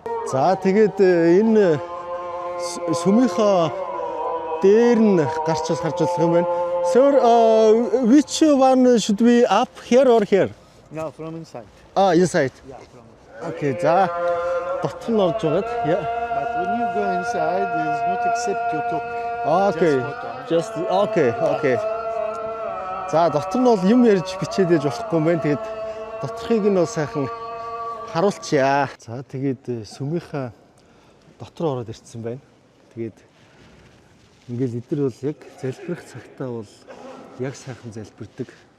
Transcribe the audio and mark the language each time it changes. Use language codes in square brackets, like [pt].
[mn] За тэгээд энэ сүмийнхаа дээр нь гарч болох юм байна. [en] Sir, which one should we up here or here? No, from inside. Inside. Yeah, from inside. [mn] Okay, за дотор нь орж байгаад. [en] Yeah. But when you go inside, it is not accept to talk. Okay. Just okay. [mn] За дотор нь бол юм ярьж бичээд ээж болохгүй юм байна. Тэгээд доторхыг нь бол сайхан харуулчаа. За тэгээд сүмийнхаа дотор ороод ирсэн байна. Тэгээд ингээл эдгээр бол яг залбирах цагтаа бол яг сайхан залбирдаг.